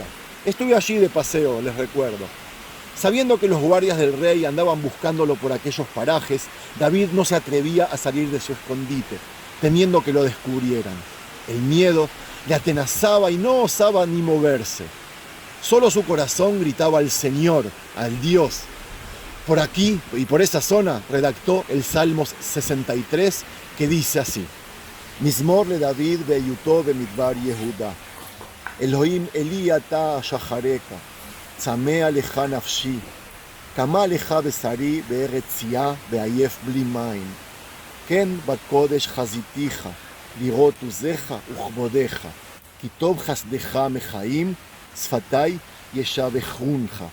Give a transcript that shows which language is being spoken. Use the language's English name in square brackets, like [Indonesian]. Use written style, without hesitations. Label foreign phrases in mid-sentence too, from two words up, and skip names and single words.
[Spanish] Estuve allí de paseo, les recuerdo. Sabiendo que los guardias del rey andaban buscándolo por aquellos parajes, David no se atrevía a salir de su escondite, temiendo que lo descubrieran. El miedo le atenazaba y no osaba ni moverse. Solo su corazón gritaba al Señor, al Dios. Por aquí y por esa zona redactó el Salmos 63, que dice así: [Hebrew] מזמור לדוד בהיותו במדבר יהודה. אלהים אלי אתה אשחרך צמאה לך נפשי כמה לך בשרי בארץ ציה ועיף בלי מים. כן בקדש חזיתיך לראות עזך וכבודך כי טוב חסדך מחיים שפתי ישבחונך.